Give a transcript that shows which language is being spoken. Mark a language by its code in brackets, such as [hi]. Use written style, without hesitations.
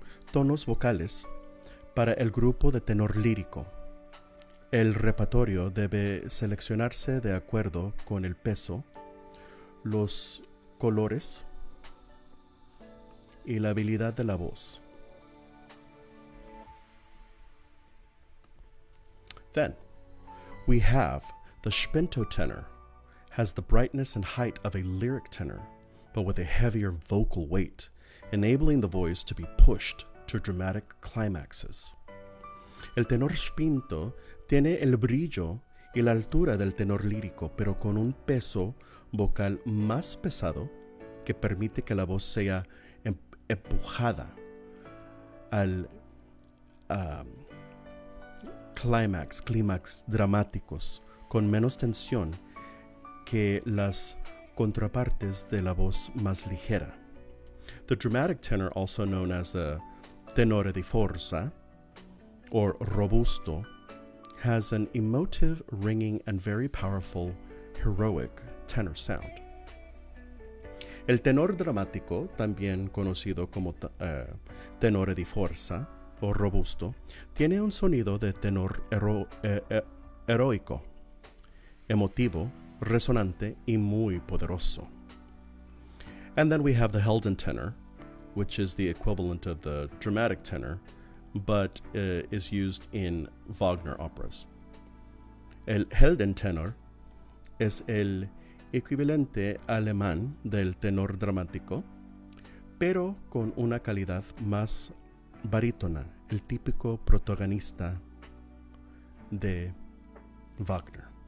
[es] Tonos vocales para el grupo de tenor lírico. El repertorio debe seleccionarse de acuerdo con el peso, los colores y la habilidad de la voz. [en] Then we have the spinto tenor, has the brightness and height of a lyric tenor, but with a heavier vocal weight, enabling the voice to be pushed to dramatic climaxes. [es] El tenor spinto tiene el brillo y la altura del tenor lírico, pero con un peso vocal más pesado que permite que la voz sea empujada al clímax dramáticos con menos tensión que las contrapartes de la voz más ligera. [en] The dramatic tenor, also known as the tenore di forza or robusto, has an emotive, ringing, and very powerful, heroic tenor sound. [es] El tenor dramático, también conocido como tenore di forza o robusto, tiene un sonido de tenor heroico, emotivo, resonante y muy poderoso. [en] And then we have the Helden tenor, which is the equivalent of the dramatic tenor, but is used in Wagner operas. [es] El Helden tenor es el equivalente alemán del tenor dramático, pero con una calidad más barítona, el típico protagonista de Wagner.